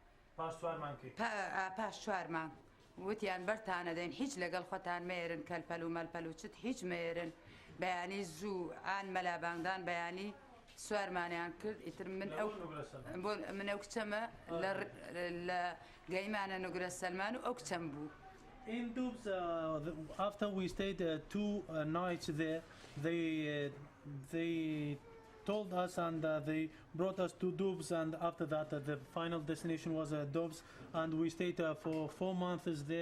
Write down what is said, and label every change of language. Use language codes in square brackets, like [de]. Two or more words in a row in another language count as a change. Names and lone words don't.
[ckb] پاش 4 مانگ وتیان بەرتانە دەین هیچ لەگەڵ خۆتان مێرن کەلپەل و مەلپەل و چت هیچ مێرن بەیانی زوو ئان مەلابانگدان بەیانی سوارمانیان کرد ئیتر من ئەو کچەمە لە گەیمانە نوگرە سەلمان و ئەو کچەم بوو. [en] In Dubs, after we stayed 2 nights there, they told us, and they brought us to Dubs, and after that the final destination was Dubs, and we stayed for 4 months there.